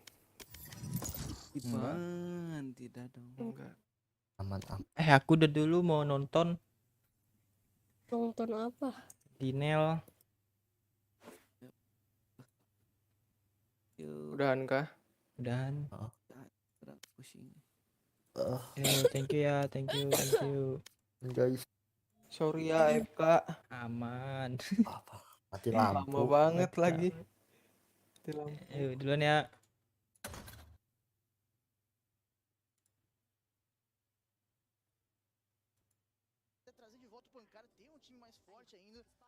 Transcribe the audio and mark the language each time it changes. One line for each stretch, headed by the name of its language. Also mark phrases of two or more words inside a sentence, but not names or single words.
Indonesian: Diban, tidak dong. Enggak. Aman. Aku udah dulu mau nonton Nonton apa? Dinel. Udahan kah? Udahan. Pusing.
English: Thank you ya, thank you.
Indonesian: Guys. Sorry ya FK. Aman. Mati lampu. Lama banget lagi. Mati lampu. Yuk duluan ya.
Portuguese: Trazer de volta o Pancada, ter time mais forte ainda.